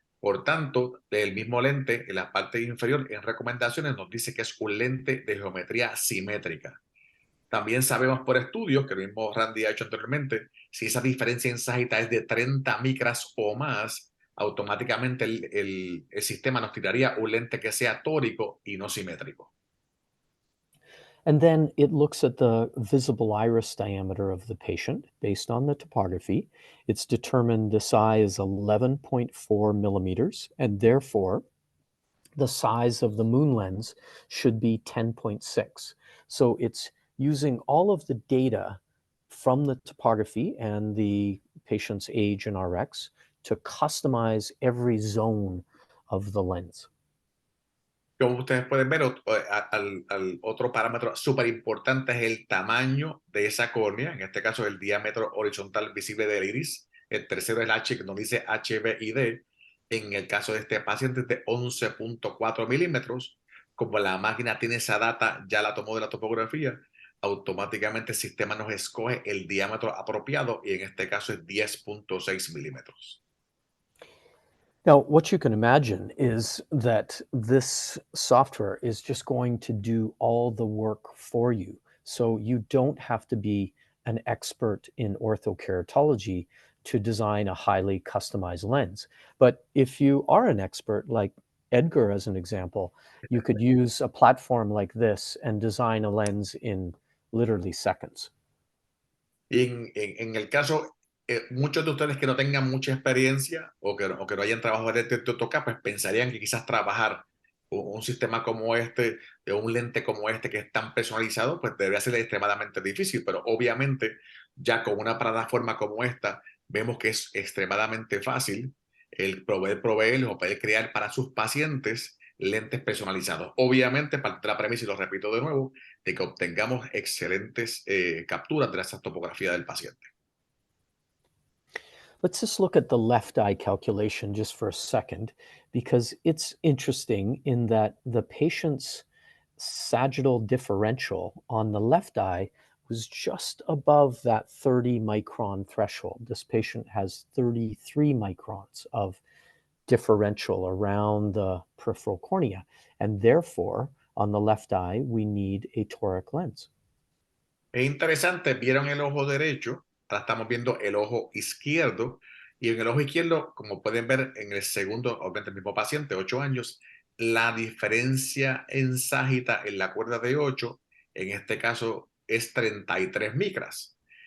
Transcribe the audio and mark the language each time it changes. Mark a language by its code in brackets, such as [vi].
[es] Por tanto, el mismo lente en la parte inferior en recomendaciones nos dice que es un lente de geometría simétrica. También sabemos por estudios, que el mismo Randy ha hecho anteriormente, si esa diferencia en ságita es de 30 micras o más, automáticamente el sistema nos tiraría un lente que sea tórico y no simétrico. [en] And then it looks at the visible iris diameter of the patient based on the topography. It's determined the size 11.4 millimeters, and therefore the size of the Moonlens should be 10.6. So it's using all of the data from the topography and the patient's age and RX to customize every zone of the lens. [es] Como ustedes pueden ver, al otro parámetro súper importante es el tamaño de esa córnea, en este caso el diámetro horizontal visible del iris. El tercero es el H, que nos dice HBID. En el caso de este paciente es de 11.4 milímetros. Como la máquina tiene esa data, ya la tomó de la topografía, automáticamente el sistema nos escoge el diámetro apropiado y en este caso es 10.6 milímetros. [en] Now, what you can imagine is that this software is just going to do all the work for you. So you don't have to be an expert in orthokeratology to design a highly customized lens. But if you are an expert, like Edgar as an example, you could use a platform like this and design a lens in literally seconds. [es] Y en el caso, muchos de ustedes que no tengan mucha experiencia o que no hayan trabajado en este AutoCAD, pues pensarían que quizás trabajar un sistema como este, de un lente como este que es tan personalizado, pues debería ser extremadamente difícil, pero obviamente ya con una plataforma como esta, vemos que es extremadamente fácil el proveer o poder crear para sus pacientes lentes personalizados. Obviamente, parte de la premisa, y lo repito de nuevo, de que obtengamos excelentes capturas de esa topografía del paciente. [en] Let's just look at the left eye calculation just for a second, because it's interesting in that the patient's sagittal differential on the left eye was just above that 30 micron threshold. This patient has 33 microns of differential around the peripheral cornea, and therefore, on the left eye, we need a toric lens. [es] Es interesante, vieron el ojo derecho, ahora estamos viendo el ojo izquierdo, y en el ojo izquierdo, como pueden ver en el segundo, obviamente el mismo paciente, 8 años, la diferencia en ságita en la cuerda de 8, en este caso es 33 micras.